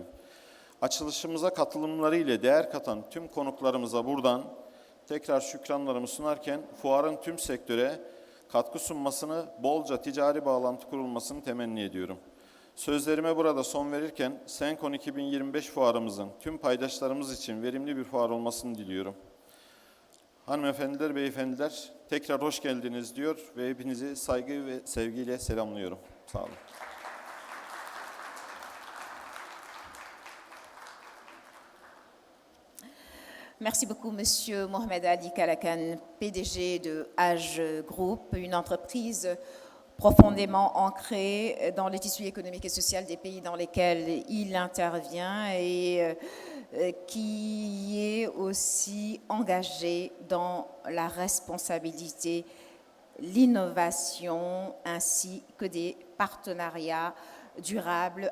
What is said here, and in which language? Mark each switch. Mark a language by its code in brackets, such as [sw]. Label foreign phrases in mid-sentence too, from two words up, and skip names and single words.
[tr] Açılışımıza katılımları ile değer katan tüm konuklarımıza buradan tekrar şükranlarımı sunarken fuarın tüm sektöre katkı sunmasını, bolca ticari bağlantı kurulmasını temenni ediyorum. Sözlerime burada son verirken Senkon 2025 fuarımızın tüm paydaşlarımız için verimli bir fuar olmasını diliyorum. Hanımefendiler, beyefendiler tekrar hoş geldiniz diyor ve hepinizi saygı ve sevgiyle selamlıyorum. Sağ olun. [fr] Merci beaucoup, Monsieur Mohamed Ali Kalakan, PDG de Age Group, une entreprise profondément ancrée dans le tissu économique et social des pays dans lesquels il intervient et qui est aussi engagé dans la responsabilité, l'innovation ainsi que des partenariats durable.